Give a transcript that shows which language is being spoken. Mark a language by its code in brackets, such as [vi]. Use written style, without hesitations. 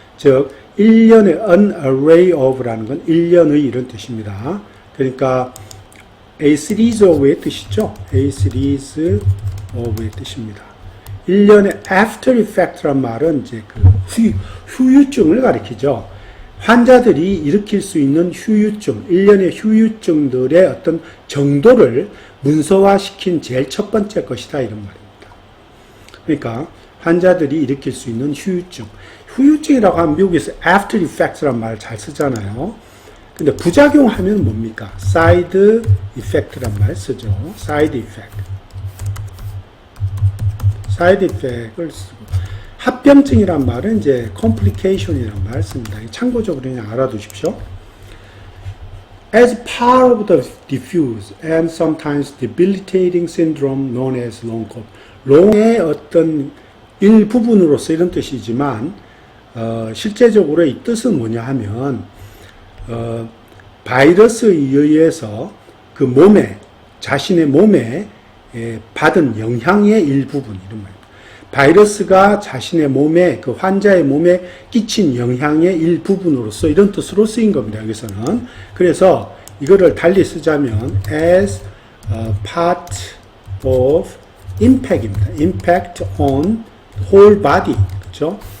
[ko] 즉 1년의 [en] an array of [ko] 라는 건 1년의 이런 뜻입니다. 그러니까 [en] a series of [ko] 의 뜻이죠. [en] a series of [ko] 의 뜻입니다. 1년의 after effect란 말은 이제 그 후유증을 가리키죠. 환자들이 일으킬 수 있는 후유증, 1년의 후유증들의 어떤 정도를 문서화시킨 제일 첫 번째 것이다 이런 말입니다. 그러니까 환자들이 일으킬 수 있는 후유증이라고 하면 미국에서 after effects란 말을 잘 쓰잖아요. 근데 부작용하면 뭡니까? side effect란 말 쓰죠. side effect을 쓰고 합병증이란 말은 이제 complication이란 말을 씁니다. 참고적으로 그냥 알아두십시오. [en] As part of the diffuse and sometimes debilitating syndrome known as long COVID. [ko] long의 어떤 일부분으로서 이런 뜻이지만 실제적으로 이 뜻은 뭐냐 하면 바이러스에 의해서 그 자신의 몸에 받은 영향의 일부분 이런 말입니다. 바이러스가 자신의 몸에 그 환자의 몸에 끼친 영향의 일부분으로서 이런 뜻으로 쓰인 겁니다. 여기서는 그래서 이거를 달리 쓰자면 [en] as a part of impact [ko] 입니다. [en] impact on whole body [ko] 그렇죠?